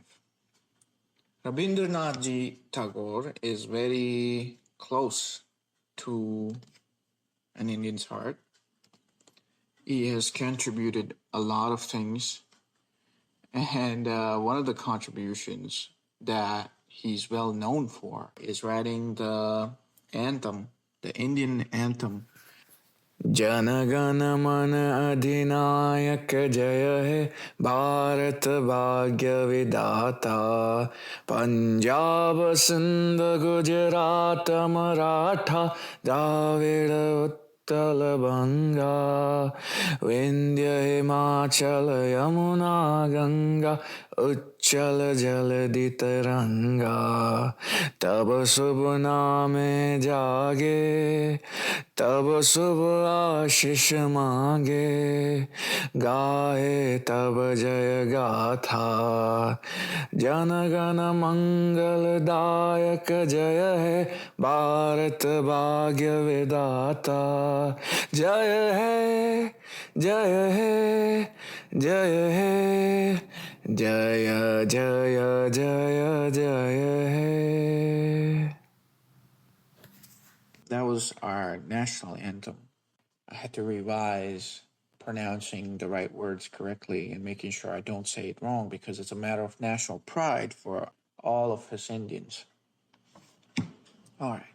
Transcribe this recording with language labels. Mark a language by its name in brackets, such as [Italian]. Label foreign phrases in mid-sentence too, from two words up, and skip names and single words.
[English] Rabindranath Tagore is very close to an Indian's heart. He has contributed a lot of things. And one of the contributions that he's well known for is writing the anthem, the Indian anthem. [Bangla] জন গণ মন অধিনায়ক জয় হে ভারত ভাগ্য বিধাতা পঞ্জাব সিন্ধু গুজরাট মারাঠা দ্রাবিড় উৎকল বঙ্গ বিন্ধ্য হিমাচল যমুনা গঙ্গা উচ্ছল জলধি তরঙ্গ তব শুভ নামে জাগে তব শুভ আশিস মাগে গাহে তব জয় গাথা জন গণ মঙ্গল দায়ক জয় হে ভারত ভাগ্য বিধাতা জয় হে জয় হে জয় হে জয় জয় জয় জয় হে. [English] That was our national anthem. I had to revise pronouncing the right words correctly and making sure I don't say it wrong because it's a matter of national pride for all of us Indians. All right.